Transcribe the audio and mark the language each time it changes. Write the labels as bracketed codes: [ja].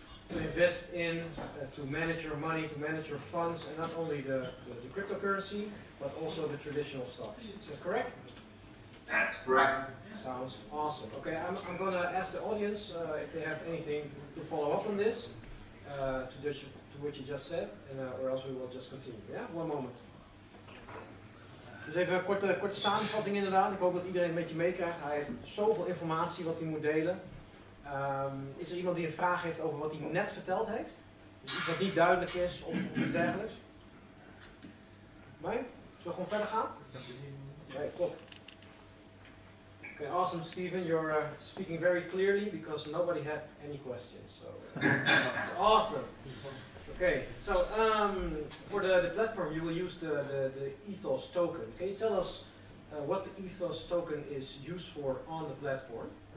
[en] To invest in, to manage your money, to manage your funds, and not only the cryptocurrency, but also the traditional stocks. Is that correct? That's correct. Sounds awesome. Okay, I'm going to ask the audience if they have anything to follow up on this, to what you just said, and, or else we will just continue. Ja, one moment. [nl] Dus even een korte samenvatting inderdaad. Ik hoop dat iedereen een beetje meekrijgt. Hij heeft zoveel informatie wat hij moet delen. Is er iemand die een vraag heeft over wat hij net verteld heeft? Dus iets wat niet duidelijk is of iets dergelijks? Nee? Zullen we gewoon verder gaan? Nee, top. [en] Okay, awesome, Stephen. You're speaking very clearly because nobody had any questions. So it's awesome. Okay, so for the platform, you will use the Ethos token. Can you tell us what the Ethos token is used for on the platform?